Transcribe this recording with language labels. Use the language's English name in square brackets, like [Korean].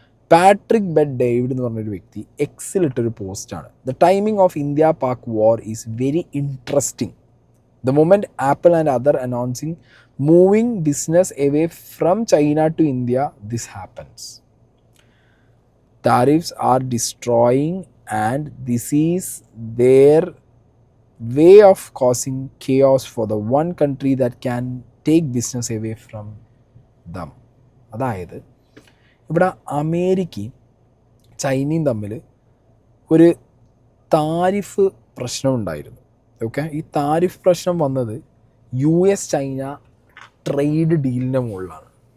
[Malayalam] Patrick bet David എന്ന് പറഞ്ഞൊരു വ്യക്തി എക്സിലിട്ടൊരു പോസ്റ്റാണ്. [English] The timing of India Pak war is very interesting. The moment Apple and other announcing moving business away from China to India, this happens. Tariffs are destroying, and this is their way of causing chaos for the one country that can take business away from them. [Malayalam] അതായത് ഇവിടെ അമേരിക്കയും ചൈനയും തമ്മിൽ ഒരു tariff പ്രശ്നമുണ്ടായിരുന്നു. Okay, ഈ tariff പ്രശ്നം വന്നത് US China trade ഡീലിൻ്റെ മുകളിലാണ്.